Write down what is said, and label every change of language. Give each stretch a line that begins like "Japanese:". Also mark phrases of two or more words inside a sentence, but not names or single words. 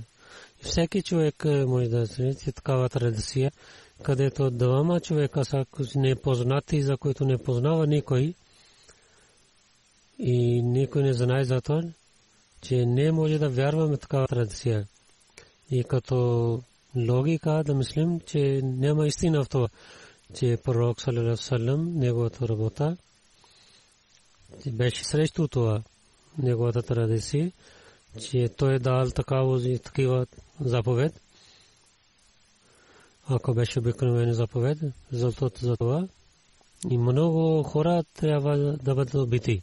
Bulgarian: Всеки човек може да се такава традиция, където двама човека са непознати, за които не познава никой, и никой не знае за това, че не може да вярваме в такава традиция. И като логика да мислим, че няма истина в това, че пророк
Arabic: صلى الله عليه وسلم,
Bulgarian: неговата работа беше срещу това, неговата традиция, че той е дал такива заповед. Ако беше обикновена заповед, за това и много хора трябва да бъдат убити.